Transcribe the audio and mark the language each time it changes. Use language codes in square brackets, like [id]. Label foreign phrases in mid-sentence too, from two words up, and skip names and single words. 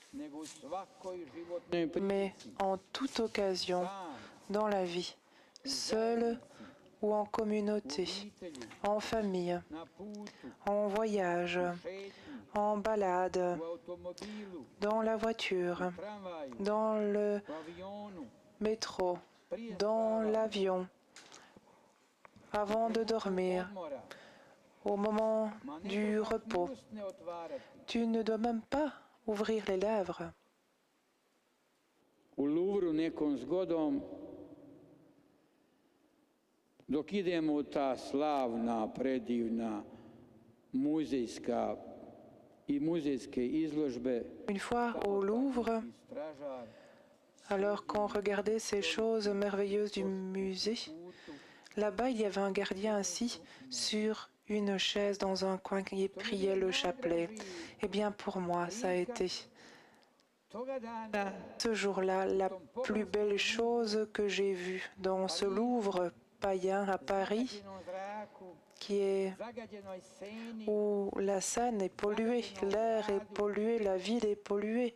[fr] mais en toute occasion dans la vie, seul ou en communauté, en famille, en voyage, en balade, dans la voiture, dans le métro, dans l'avion, avant de dormir, au moment du repos. Tu ne dois même pas ouvrir les lèvres. [hr] U Louvru nekom zgodom, dok idemo u ta slavna, predivna, muzejska i muzejske izložbe, [fr] Une fois au Louvre, alors qu'on regardait ces choses merveilleuses du musée, là-bas, il y avait un gardien assis sur une chaise dans un coin qui priait le chapelet. Eh bien, pour moi, ça a été ce jour-là la plus belle chose que j'ai vue dans ce Louvre païen à Paris, où la Seine est polluée, l'air est pollué, la ville est polluée.